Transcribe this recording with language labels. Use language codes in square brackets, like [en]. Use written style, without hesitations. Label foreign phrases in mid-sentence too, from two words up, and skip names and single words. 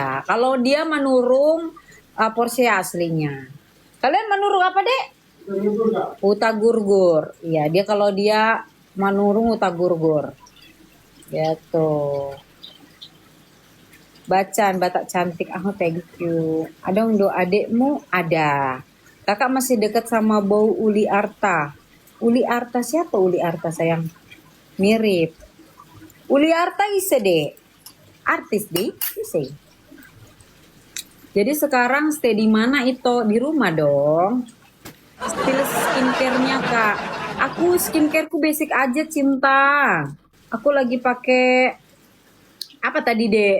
[id] Kalau dia manurung porsi aslinya. Kalian manurung apa dek? Uta Gurgur. Iya dia kalau dia manurung Uta Gurgur. Gitu. Bacaan Batak cantik, [en] ah thank you. [id] Ada untuk adikmu? Ada. Kakak masih dekat sama bau Uli Arta. Uli Arta siapa Uli Arta sayang? Mirip. Uli Arta ise deh. Artis deh, ise. Jadi sekarang stay di mana itu? Di rumah dong. Spill skincare-nya kak. Aku skincareku basic aja cinta. Aku lagi pakai apa tadi dek?